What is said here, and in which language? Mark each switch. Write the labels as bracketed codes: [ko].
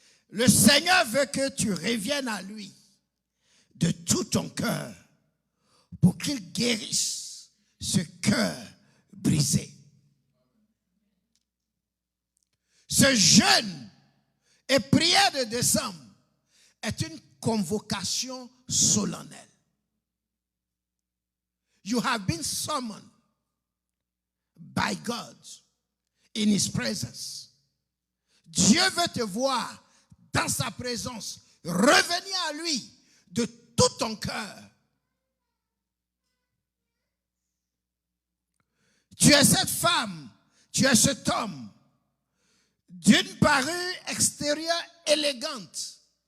[fr] Le Seigneur veut que tu reviennes à lui de tout ton cœur pour qu'il guérisse ce cœur brisé. Ce jeûne et prière de décembre est une convocation solennelle. [en] You have been summoned by God in His presence. [fr] Dieu veut te voir dans sa présence. Revenir à lui de tout ton cœur. Tu es cette femme, tu es cet homme, d'une parure extérieure élégante.